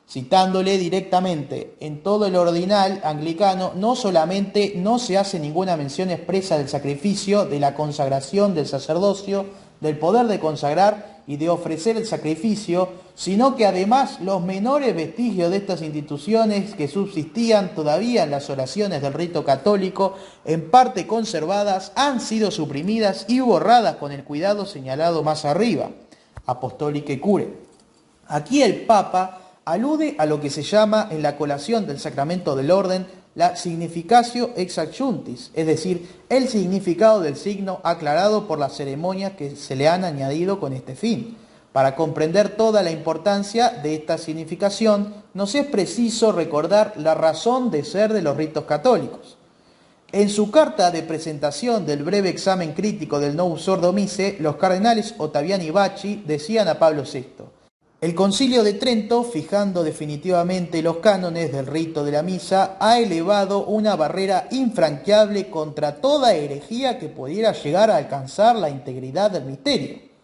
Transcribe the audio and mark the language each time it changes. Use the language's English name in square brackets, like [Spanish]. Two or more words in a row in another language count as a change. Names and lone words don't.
[Spanish] citándole directamente: en todo el ordinal anglicano no solamente no se hace ninguna mención expresa del sacrificio, de la consagración del sacerdocio, del poder de consagrar y de ofrecer el sacrificio, sino que además los menores vestigios de estas instituciones que subsistían todavía en las oraciones del rito católico, en parte conservadas, han sido suprimidas y borradas con el cuidado señalado más arriba, Apostolicae Curae. Aquí el Papa alude a lo que se llama en la colación del sacramento del orden la [Latin] significatio ex adjunctis, [Spanish] es decir, el significado del signo aclarado por las ceremonias que se le han añadido con este fin. Para comprender toda la importancia de esta significación, nos es preciso recordar la razón de ser de los ritos católicos. En su carta de presentación del breve examen crítico del Novus Ordo Missae, los cardenales Ottaviani y Bacci decían a Pablo VI: el Concilio de Trento, fijando definitivamente los cánones del rito de la misa, ha elevado una barrera infranqueable contra toda herejía que pudiera llegar a alcanzar la integridad del misterio.